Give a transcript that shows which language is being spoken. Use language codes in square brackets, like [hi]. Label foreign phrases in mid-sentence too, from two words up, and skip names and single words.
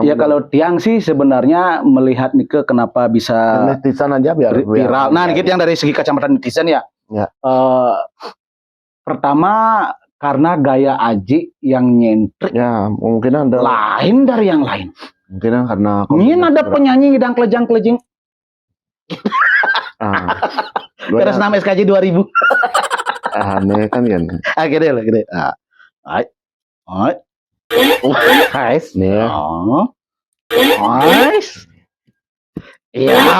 [id] ya kalau Tiang sih sebenarnya melihat Nike kenapa bisa netizen aja biar viral. Nah, dikit yang dari segi kacamata netizen ya. Pertama karena gaya Aji yang nyentrik. Ya, mungkin ada lain dari yang lain. Mungkin karena ini ada penyanyi [ban] ngidang kelejang-kelejing. [id] Terus nama SKJ 2000. Aneh kan ya. Gede lah, gede. Guys, nih. Guys. Iya.